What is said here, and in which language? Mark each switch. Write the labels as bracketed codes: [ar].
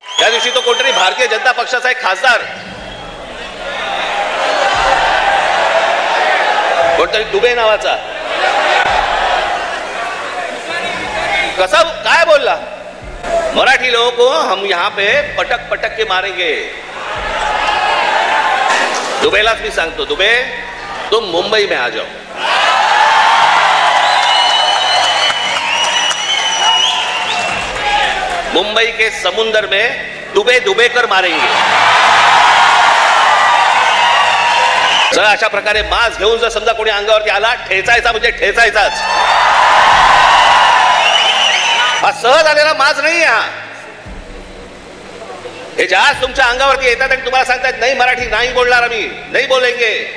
[mr] दिवशी तो कोणतरी भारतीय जनता पक्षाचा एक खासदार कोणतरी दुबे नावाचा कसा काय बोलला, [hi] मराठी लोगों को हम यहाँ पे पटक पटक के मारेंगे। [mr] दुबेलाच मी सांगतो, [hi] दुबे तुम मुंबई में आ जाओ, मुंबई के समुंदर में दुबे दुबे कर मारेंगे। [mr] अशा प्रकारे मास्क घेऊन जर समजा कोणी अंगावरती आला, ठेचायचा म्हणजे ठेचायचाच। हा सहज आलेला माज नाही, हा हे जहाज तुमच्या अंगावरती येतात आणि तुम्हाला सांगतात नाही मराठी नाही बोलणार, आम्ही नाही बोलेंगे।